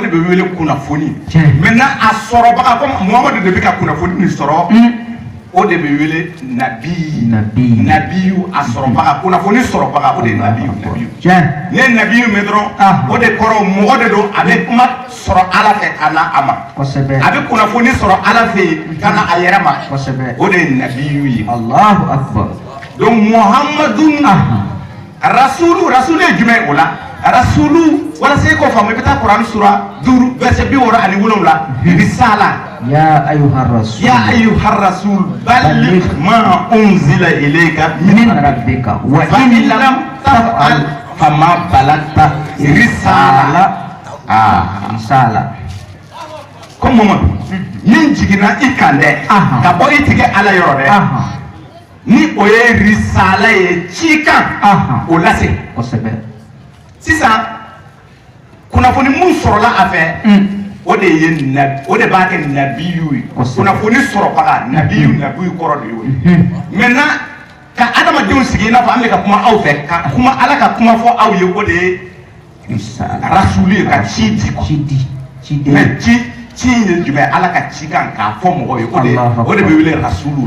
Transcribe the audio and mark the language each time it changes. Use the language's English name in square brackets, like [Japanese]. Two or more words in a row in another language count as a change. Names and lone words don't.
[Bambara] ne bɛ wele kunnafoni maintenant a sɔrɔbaga comme muhamadu de bɛ ka kunnafoni nin sɔrɔ o de bɛ wele nabiyu a sɔrɔbaga kunnafoni sɔrɔbaga o de ye nabiyu ni ye nabiyu mɛn dɔrɔn o de kɔrɔ mɔgɔ de don a bɛ kuma sɔrɔ ala fɛ ka na a ma a bɛ kunnafoni sɔrɔ ala fɛ yen ka na a yɛrɛ ma o de ye nabiyu ye [Arabic] الله أكبر [Bambara] donc [Arabic] محمد رسول [Bambara] ye jumɛn o la rasulu walasa e k'o faamu i bɛ taa kuran sura 5 verset 67 risala [Arabic] يا أيها الرسول بلغ ما أنزل إليك من ربك و فإن لم تفعل فما بلغت رسالة [Bambara] ko Mamadu min jiginna i kan dɛ ka bɔ i tigɛ ala yɔrɔ dɛ ni o ye risala ye cikan o lase sisan kunnafoni mun sɔrɔla a fɛ o de b'a kɛ nabiyu ye kunnafoni sɔrɔbaga nabiyu kɔrɔ de y'o ye maintenant ka adamadenw sigi i n'a fɔ an bɛ ka kuma aw fɛ ka kuma ala ka kuma fɔ aw ye o de ye rasulu ye ka ci di mais ci ye jumɛn ala ka ci kan k'a fɔ mɔgɔw ye o de bɛ wele rasulu